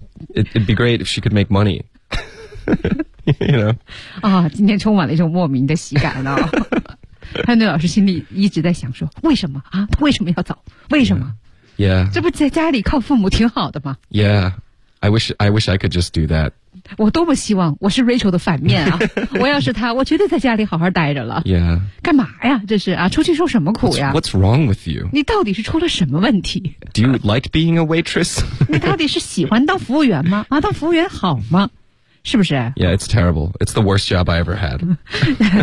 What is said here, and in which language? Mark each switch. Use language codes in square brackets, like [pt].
[en] It'd be great if she could make money. you know. [zh] 啊、哦、今天充满了一种莫名的喜感哦。汉女老师心里一直在想说为什么啊，她为什么要走，为什么、 [en] yeah. Yeah. [zh] 这不在家里靠父母挺好的吗？ [en] Yeah, I wish I could just do that. [zh] 我多么希望我是 Rachel 的反面啊！我要是他，我绝对在家里好好待着了。 [en] Yeah. [zh] 干嘛呀？这是啊，出去受什么苦呀？ [en] What's wrong with you? [zh] 你到底是出了什么问题？ [en] Do you like being a waitress? [zh] 你到底是喜欢当服务员吗？啊，当服务员好吗？是不是 [en] ？Yeah, it's terrible. It's the worst job I ever had.